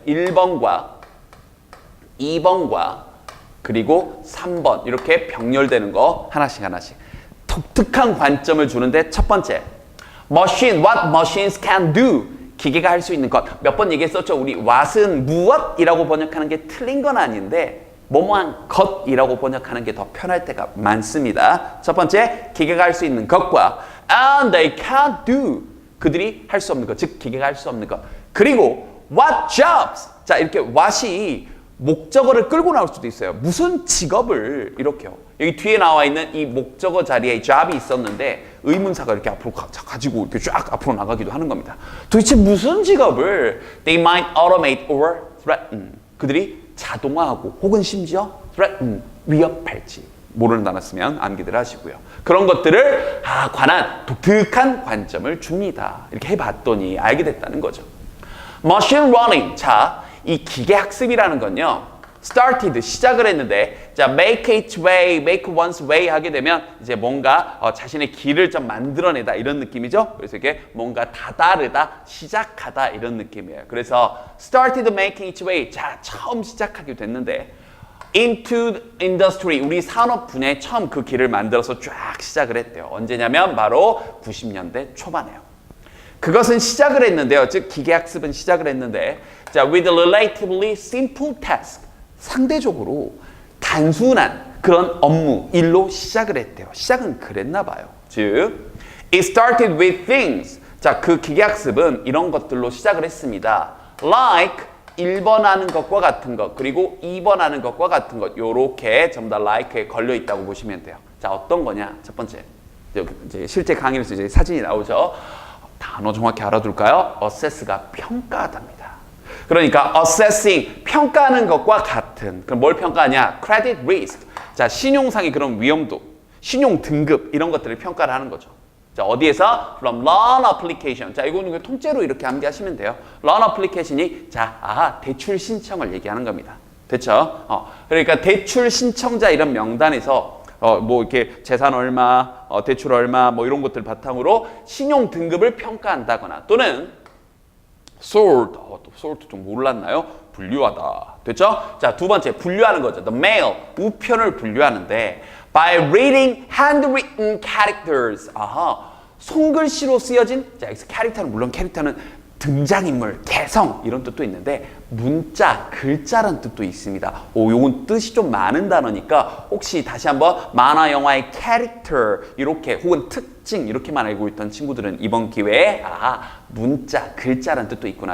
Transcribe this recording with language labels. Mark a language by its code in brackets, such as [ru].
[ko] 1번과 2번과 그리고 3번 이렇게 병렬되는 거 하나씩 독특한 관점을 주는데 첫 번째 machine, [en] what machines can do. [ko] 기계가 할 수 있는 것. 몇 번 얘기했었죠. 우리 what은 무엇이라고 번역하는 게 틀린 건 아닌데 뭐뭐한 것이라고 번역하는 게 더 편할 때가 많습니다. 첫 번째, 기계가 할 수 있는 것과 [en] and they can't do. [ko] 그들이 할 수 없는 것, 즉 기계가 할 수 없는 것. 그리고 [en] what jobs. [ko] 자, 이렇게 what이 목적어를 끌고 나올 수도 있어요. 무슨 직업을 이렇게요. 여기 뒤에 나와 있는 이 목적어 자리에 job이 있었는데 의문사가 이렇게 앞으로 가지고 이렇게 쫙 앞으로 나가기도 하는 겁니다. 도대체 무슨 직업을 [en] they might automate or threaten. [ko] 그들이 자동화하고 혹은 심지어 threaten, 위협할지 모르는 단어 쓰면 암기들 하시고요. 그런 것들을 관한 독특한 관점을 줍니다. 이렇게 해봤더니 알게 됐다는 거죠. [en] Machine learning. [ko] 자, 이 기계 학습이라는 건요. started, 시작을 했는데 자, [en] make its way, [ko] make one's way 하게 되면 이제 뭔가 자신의 길을 좀 만들어내다 이런 느낌이죠. 그래서 이게 뭔가 다다르다, 시작하다 이런 느낌이에요. 그래서 [en] started making its way. [ko] 자, 처음 시작하게 됐는데 [en] into industry, [ko] 우리 산업 분야에 처음 그 길을 만들어서 쫙 시작을 했대요. 언제냐면 바로 90년대 초반에요. 그것은 시작을 했는데요. 즉 기계학습은 시작을 했는데 자, [en] with a relatively simple task, [ko] 상대적으로 단순한 그런 업무, 일로 시작을 했대요. 시작은 그랬나 봐요. 즉 [en] it started with things. [ko] 자, 그 기계학습은 이런 것들로 시작을 했습니다. like 1번 하는 것과 같은 것, 그리고 2번 하는 것과 같은 것, 요렇게 전부 다 like에 걸려 있다고 보시면 돼요. 자, 어떤 거냐? 첫 번째, 이제 실제 강의에서 이제 사진이 나오죠. 단어 정확히 알아둘까요? assess가 평가하답니다. 그러니까 assessing, 평가하는 것과 같은. 그럼 뭘 평가하냐? credit risk. 자, 신용상의 그런 위험도, 신용 등급 이런 것들을 평가를 하는 거죠. 자, 어디에서? [en] From loan application. [ko] 자, 이거는 통째로 이렇게 암기하시면 돼요. loan application이 자, 대출 신청을 얘기하는 겁니다. 됐죠? 그러니까 대출 신청자 이런 명단에서 뭐 이렇게 재산 얼마, 대출 얼마, 뭐 이런 것들 바탕으로 신용 등급을 평가한다거나 또는 sort, sort 좀 몰랐나요? 분류하다. 됐죠? 자, 두 번째 분류하는 거죠. [en] The mail, [ko] 우편을 분류하는데 [en] by reading handwritten characters. [ko] 손글씨로 쓰여진, 자, 여기서 캐릭터는 물론 캐릭터는 등장인물, 개성 이런 뜻도 있는데 문자, 글자라는 뜻도 있습니다. 요건 뜻이 좀 많은 단어니까 혹시 다시 한번 만화 영화의 캐릭터 이렇게 혹은 특징 이렇게만 알고 있던 친구들은 이번 기회에 문자, 글자라는 뜻도 있구나.